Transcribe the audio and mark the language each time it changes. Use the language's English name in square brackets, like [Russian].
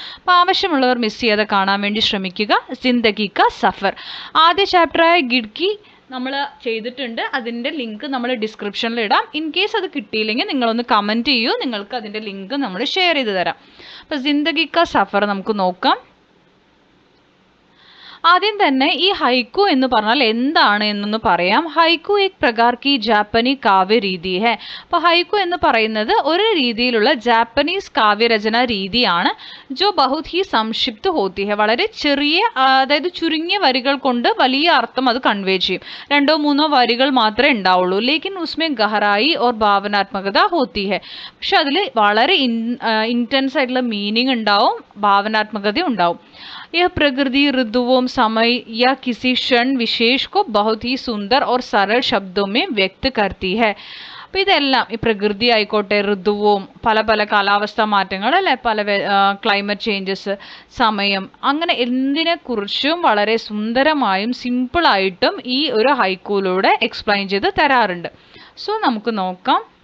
[Malayalam] അപ്പോൾ ആവശ്യമുള്ളവർ മിസ് ചെയ്യാതെ കാണാൻ വേണ്ടി ശ്രമിക്കുക. ജിന്ദഗി കാ സഫർ ആദ്യ ചാപ്റ്ററായ ഗിഡ്കി നമ്മൾ ചെയ്തിട്ടുണ്ട്. അതിൻ്റെ ലിങ്ക് നമ്മൾ ഡിസ്ക്രിപ്ഷനിൽ ഇടാം. ഇൻ കേസ് അത് കിട്ടിയില്ലെങ്കിൽ നിങ്ങളൊന്ന് കമൻറ്റ് ചെയ്യൂ, നിങ്ങൾക്ക് അതിൻ്റെ ലിങ്ക് നമ്മൾ ഷെയർ ചെയ്ത് തരാം. അപ്പോൾ ജിന്ദഗി കാ സഫർ നമുക്ക് നോക്കാം. ആദ്യം തന്നെ ഈ ഹൈക്കു എന്ന് പറഞ്ഞാൽ എന്താണ് എന്നൊന്ന് പറയാം. [Hindi] ഹൈക്കു एक प्रकार की जापानी काव्य രീതി है. [Malayalam] അപ്പോൾ ഹൈക്കു എന്ന് പറയുന്നത് ഒരു രീതിയിലുള്ള ജാപ്പനീസ് കാവ്യരചന രീതിയാണ്. [Hindi] ജോ ബഹുത് ഹി സംക്ഷിപ്ത് ഹോത്തി ഹെ. [Malayalam] വളരെ ചെറിയ, അതായത് ചുരുങ്ങിയ വരികൾ കൊണ്ട് വലിയ അർത്ഥം അത് കൺവേ ചെയ്യും. 2-3 വരികൾ മാത്രമേ ഉണ്ടാവുള്ളൂ. [Hindi] ലേക്കിൻ ഉസ്മേ ഗഹറായി ഓർ ഭാവനാത്മകത ഹോത്തി ഹെ. [Malayalam] പക്ഷെ അതിൽ വളരെ ഇൻറ്റൻസ് ആയിട്ടുള്ള മീനിങ് ഉണ്ടാവും, ഭാവനാത്മകത ഉണ്ടാവും. [Hindi] यह प्रकृति, ऋतुओं, समय या किसी क्षण विशेष को बहुत ही सुंदर और सरल शब्दों में व्यक्त करती है. [Malayalam] അപ്പോൾ ഇതെല്ലാം ഈ പ്രകൃതി ആയിക്കോട്ടെ, ഋതുവും, പല പല കാലാവസ്ഥാ മാറ്റങ്ങൾ അല്ലെ, പല ക്ലൈമറ്റ് ചേഞ്ചസ്, സമയം, അങ്ങനെ എന്തിനെക്കുറിച്ചും വളരെ സുന്ദരമായും സിമ്പിളായിട്ടും ഈ ഒരു ഹൈക്കൂലൂടെ എക്സ്പ്ലെയിൻ ചെയ്ത് തരാറുണ്ട്. സോ നമുക്ക് നോക്കാം.